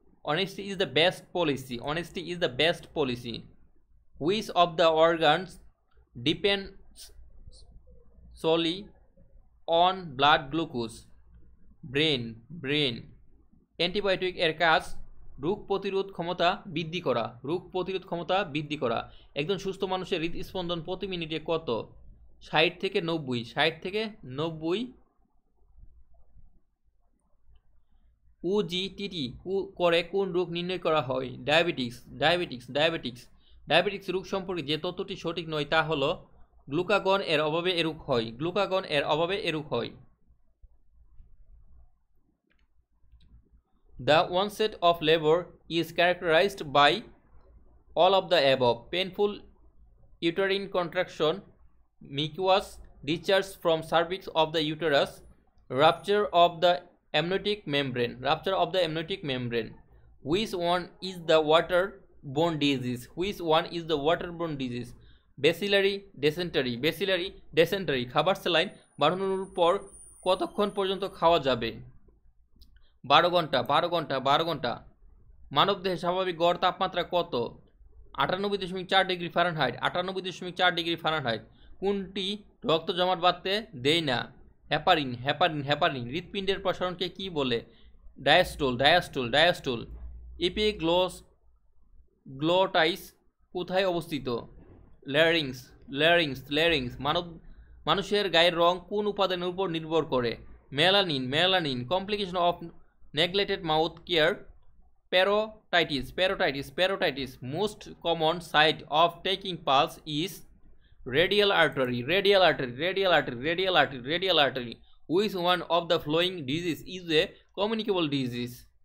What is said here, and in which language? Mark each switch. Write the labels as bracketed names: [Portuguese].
[English] Honesty is the best policy. Honesty is the best policy. Which of the organs depends solely on blood glucose? Brain, brain. [Bangla] Antibiotic এর কাজ রোগ প্রতিরোধ ক্ষমতা বৃদ্ধি করা, রোগ প্রতিরোধ ক্ষমতা বৃদ্ধি করা। একজন সুস্থ মানুষের হৃদস্পন্দন প্রতি মিনিটে কত? 60 থেকে 90, 60 থেকে 90। ওজিটিটি করে কোন রোগ নির্ণয় করা হয়? Diabetics, diabetics, diabetics. ডায়াবেটিক্স রোগ সম্পর্কে যে তথ্যটি সঠিক নয় তা হলো গ্লুকাগন এর অভাবে এরূপ হয়, গ্লুকাগন এর অভাবে এরূপ হয়। [English] The onset of labor is characterized by all of the above: painful uterine contraction, mucus discharge from cervix of the uterus, rupture of the amniotic membrane, rupture of the amniotic membrane. Which one is the waterborne disease? Which one is the waterborne disease? Bacillary dysentery, bacillary dysentery। [Bangla] খাবার saline বাড়ানোর পর কতক্ষণ পর্যন্ত খাওয়া যাবে? 12 ঘন্টা, 12 ঘন্টা, 12 ঘন্টা। মানবদেহের স্বাভাবিক গড় তাপমাত্রা কত? 98.4 ডিগ্রি ফারেনহাইট, 98.4 ডিগ্রি ফারেনহাইট। কোনটি রক্ত জমাট বাঁধতে দেয় না? Heparin, heparin, heparin. হৃৎপিণ্ডের প্রসারণকে কি বলে? Diastole, diastole, diastole. এপিগ্লটাইস কোথায় অবস্থিত? Larynx, larynx, larynx. মানুষের গায়ের রং কোন উপাদানের উপর নির্ভর করে? Melanin, melanin. [English] Complication of neglected mouth care, parotitis, parotitis, parotitis. Most common site of taking pulse is radial artery, radial artery, radial artery, radial artery, radial artery. Which one of the following disease is a communicable disease?